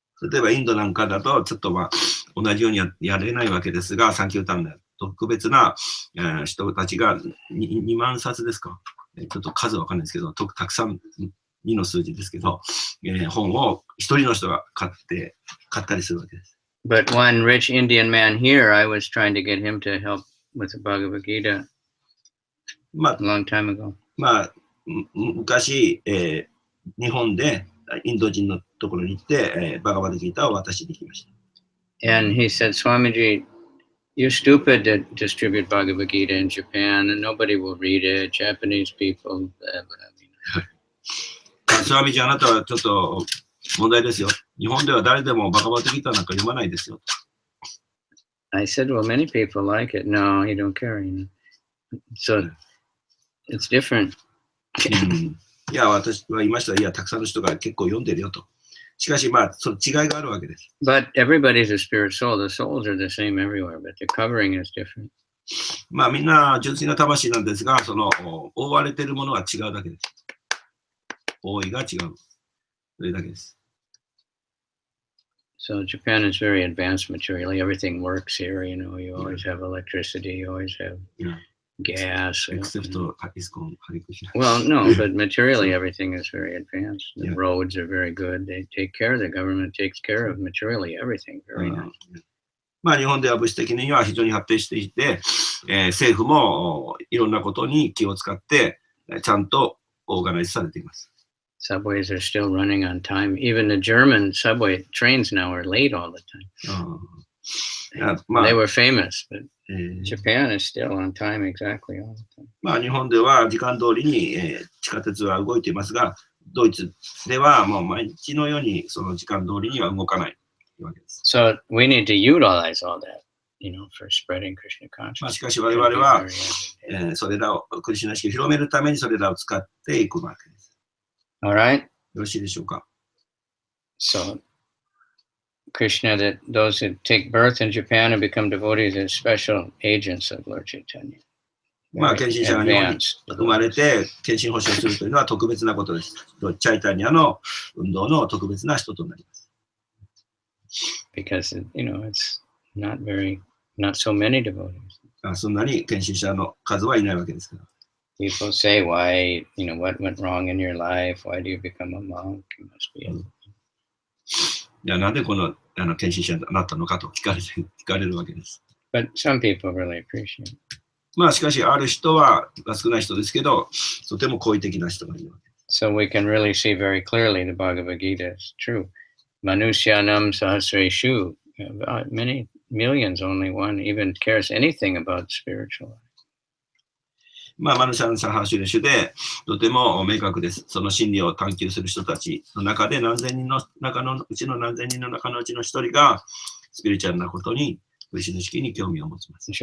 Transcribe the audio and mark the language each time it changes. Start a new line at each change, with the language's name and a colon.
Japanese: 例えばインドなんかだとちょっとまあ同じようにやれないわけですが、サンキュータンの特別な、人たちが 2万冊ですか、ちょっと数わかんないですけど、たくさん2の数字ですけど、本を一人の人が買ったりするわけです。
English: But one rich Indian man here, I was trying to get him to help with the Bhagavad Gita a long time ago.
Japanese: まあ、昔、日本でインド人のところに行って、バガバッドギーターを渡しに来ました。
English: And he said, Swamiji, you're stupid to distribute Bhagavad Gita in Japan and nobody will read it, Japanese people.
Japanese: スワミジ、あなたはちょっと問題ですよ。日本では誰でもバガバッドギーターなんか読まないですよ。
English: I said, well, many people like it. No, he don't care. You know? So it's different.
Japanese: いや、私は言いました。いや、たくさんの人が結構読んでるよと。しかし、まあ、その違いがあるわけです。
English: But everybody's a spirit soul. The souls are the same everywhere, but the covering is different.
Japanese: まあ、みんな純粋な魂なんですが、その覆われているものは違うだけです。覆いが違う。それだけです。
English: So Japan is very advanced materially. Everything works here. You know, you always have electricity. You always have gas. Except ISKCON Hare Krishna. Well, no, but materially everything is very advanced. The roads are very good. They take care. The government takes care of materially everything. Very nice.
Japanese: まあ日本では物質的には非常に発展していて、政府もいろんなことに気を使って、ちゃんとオーガナイズされています。
English: Subways are still running on time. Even the German subway trains now are late all the time. まあ They were famous, but Japan is still on time exactly all the time.
Japanese: まあ日本では時間通りに、地下鉄は動いていますが、ドイツではもう毎日のようにその時間通りには動かないわけです。
English: So we need to utilize all that, for spreading Krishna まあ consciousness.
Japanese: しかし我々は、それらをクリシュナ意識を広めるためにそれらを使っていくわけです。
English: All right.
Japanese: よろしいでしょうか。
English: So Krishna, that those who take birth in Japan and become devotees are special agents of Lord Chaitanya.
Japanese: まあ、献身者が日本に生まれて、献身奉仕をするというのは特別なことです。チャイタニアの運動の特別な人となります。
English: Because, it's not so many devotees.
Japanese: そんなに献身者の数はいないわけですから。
English: People say, why, what went wrong in your life? Why do you become a monk? You must be a...
Japanese: いや、なんでこの献身者になったのかと聞かれるわけです。
English: But some people really appreciate it.
Japanese: まあしかし、ある人は少ない人ですけど、とても好意的な人がいるわけです。
English: So we can really see very clearly the Bhagavad Gita is true.
Sanskrit: Manusyanam sahasreshu.
English: Many millions, only one even cares anything about spiritual life.
Japanese: まあ、マヌシャン・サハシュレシュでとても明確です。その真理を探求する人たちの中で何千人の中のうちの何千人の中のうちの一人がスピリチュアルなことに、クリシュナ意識に興味を持ちます。